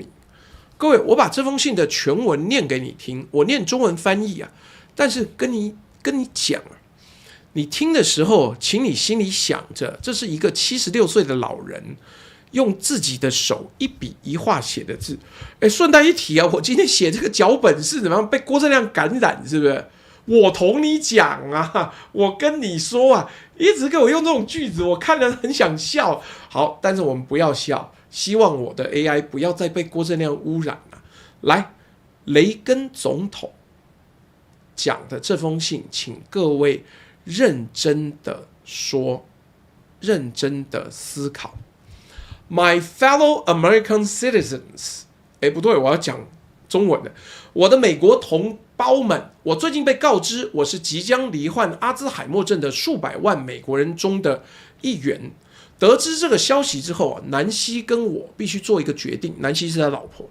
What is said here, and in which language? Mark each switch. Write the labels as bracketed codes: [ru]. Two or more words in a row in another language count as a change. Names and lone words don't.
[zh] 各位，我把這封信的全文念給你聽，我念中文翻譯啊，但是跟你講啊，你聽的時候，請你心裡想着，這是一個76歲的老人用自己的手一筆一畫寫的字。順帶一提啊，我今天寫這個腳本是怎麼樣被郭正亮感染，是不是？我同你講啊，我跟你說啊，一直給我用這種句子，我看了很想笑。好，但是我們不要笑，希望我的 AI 不要再被郭正亮污染了。來，雷根總統講的這封信，請各位認真的說，認真的思考。 [en] My fellow American citizens， [zh] 不對，我要講中文的。我的美國同胞們，我最近被告知我是即將罹患阿茲海默症的數百萬美國人中的一員。得知這個消息之後，南希跟我必須做一個決定。南希是他老婆。